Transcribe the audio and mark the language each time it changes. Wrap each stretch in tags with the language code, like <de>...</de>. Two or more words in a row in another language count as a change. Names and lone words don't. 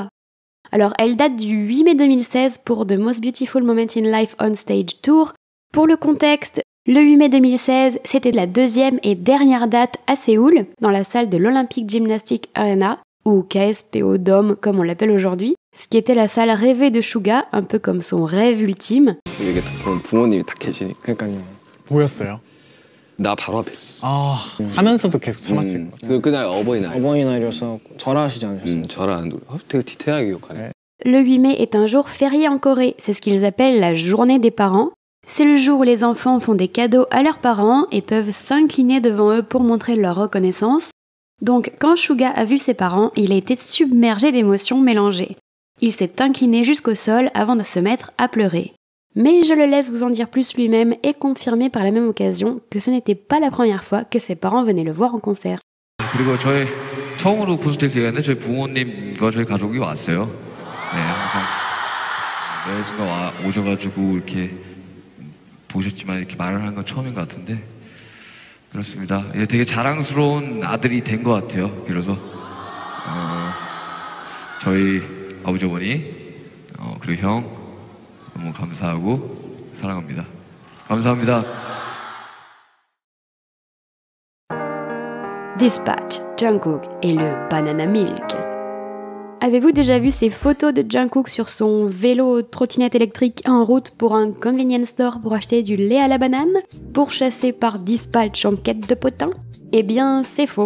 <fr>Alors, elle date du 8 mai 2016 pour The Most Beautiful Moment in Life on Stage Tour. Pour le contexte, le 8 mai 2016, c'était la deuxième et dernière date à Séoul, dans la salle de l'Olympic Gymnastic Arena, ou KSPO Dome comme on l'appelle aujourd'hui, ce qui était la salle rêvée de Suga, un peu comme son rêve ultime.</fr> <ko>이게 그럼 부모님이 다 계시니까. 그러니까요. 보였어요? 나 바로 앞에 있어. 아, 하면서도 계속 참았을 것 같아요. 그날 어버이날. 어버이날이어서 절하시지 않으셨어요? 절하는데 되게 디테일하게 기억하네.</ko> <fr>Le 8 mai est un jour férié en Corée, c'est ce qu'ils appellent la journée des parents. C'est le jour où les enfants font des cadeaux à leurs parents et peuvent s'incliner devant eux pour montrer leur reconnaissance. Donc quand Suga a vu ses parents, il a été submergé d'émotions mélangées. Il s'est incliné jusqu'au sol avant de se mettre à pleurer. Mais je le laisse vous en dire plus lui-même et confirmer par la même occasion que ce n'était pas la première fois que ses parents venaient le voir en concert.</fr> <ko>그리고 저희 처음으로 콘서트에서 얘기하는데 저희 부모님과 저희 가족이 왔어요. 네, 항상 매주가 오셔가지고 이렇게 보셨지만 이렇게 말을 하는 건 처음인 것 같은데 그렇습니다. 되게 자랑스러운 아들이 된 것 같아요. 비로소 저희 아버지 어머니 그리고 형 너무 감사하고 사랑합니다. 감사합니다.</ko> <fr>Dispatch, Jungkook et le Banana Milk. Avez-vous déjà vu ces photos de Jungkook sur son vélo trottinette électrique en route pour un</fr> <en>convenience store</en> <fr>pour acheter du lait à la banane, pourchassé par Dispatch en quête de potin? Eh bien, c'est faux.</fr>